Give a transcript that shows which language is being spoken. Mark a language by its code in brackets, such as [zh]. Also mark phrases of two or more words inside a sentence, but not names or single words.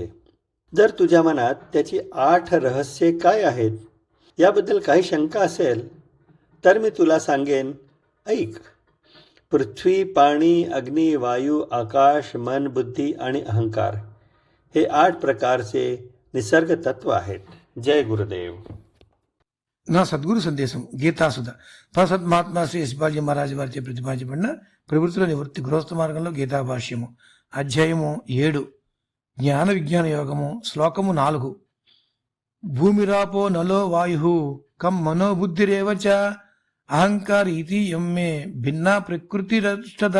[mr] जर तुझ्या मनात त्याची 8 रहस्ये काय आहेत याबद्दल काही शंका असेल तर मी तुला सांगेन, ऐक. पृथ्वी, पाणी, अग्नी, वायू, आकाश, मन, बुद्धी आणि अहंकार हे 8 प्रकारचे निसर्ग तत्व आहेत. जय गुरुदेव. [te] నా సద్గురు సందేశం గీతాసుధ ప్రసత్ మహాత్మా శ్రీ యశ్పాల్జీ మహారాజు వారిచే ప్రతిపాదించబడిన ప్రవృత్తుల నివృత్తి గృహస్థ మార్గంలో గీతా భాష్యము అధ్యాయము 7 జ్ఞాన విజ్ఞాన యోగము శ్లోకము 4. [sa] భూమిరాపో నలో వాయు కం మనోబుద్ధిరేవ చ అహంకార ఇతి యమ్మే భిన్నా ప్రకృతిరష్టదా.